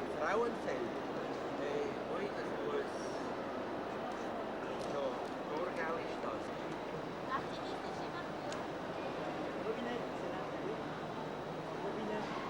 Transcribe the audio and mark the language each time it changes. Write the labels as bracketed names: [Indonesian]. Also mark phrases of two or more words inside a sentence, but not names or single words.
[French] Frauenfeld. Oui, [German] das muss. So, Thurgau ist das. [French] Robinet, c'est là. Robinet.